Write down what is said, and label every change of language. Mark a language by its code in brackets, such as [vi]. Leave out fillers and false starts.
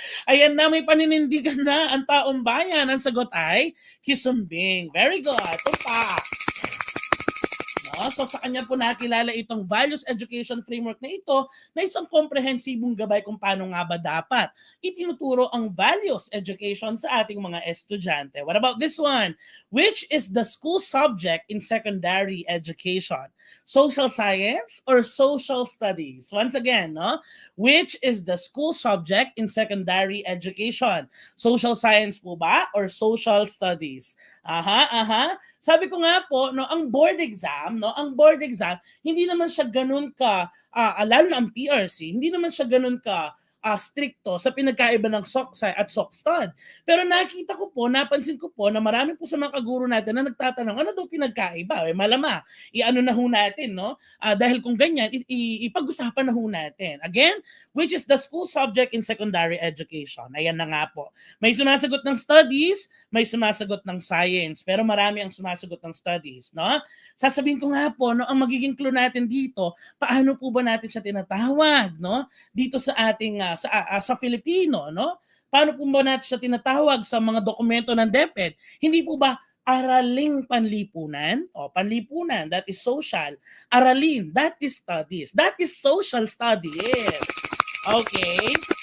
[tl] Ayan na, may paninindigan na ang taong bayan. Ang sagot ay Kisumbing. [en] Very good. [tl] Tumpak. So sa kanya po nakilala itong values education framework na ito na isang komprehensibong gabay kung paano nga ba dapat itinuturo ang values education sa ating mga estudyante. [en] What about this one? Which is the school subject in secondary education? Social science or social studies? Once again, no? Which is the school subject in secondary education? Social science [tl] po ba [en] or social studies? [tl] Sabi ko nga po, no, ang board exam, hindi naman siya ganun ka, lalo na ang PRC, hindi naman siya ganun ka stricto sa pinagkaiba ng SOCSI at SOCSTUD. Pero napansin ko po na marami po sa mga kaguro natin na nagtatanong, ano daw pinagkaiba? Malama, iano na ho natin, no? Dahil kung ganyan, ipag-usapan na ho natin. [en] Again, which is the school subject in secondary education. [tl] Ayan na nga po. May sumasagot ng studies, may sumasagot ng science, pero marami ang sumasagot ng studies, no? Sasabihin ko nga po, no, ang magiging clue natin dito, paano po ba natin siya tinatawag, no? Dito sa ating sa Filipino, no? Paano po ba natin siya tinatawag sa mga dokumento ng DepEd? Hindi po ba araling panlipunan? [en] Panlipunan, that is social. Aralin, that is studies. That is social studies. Okay?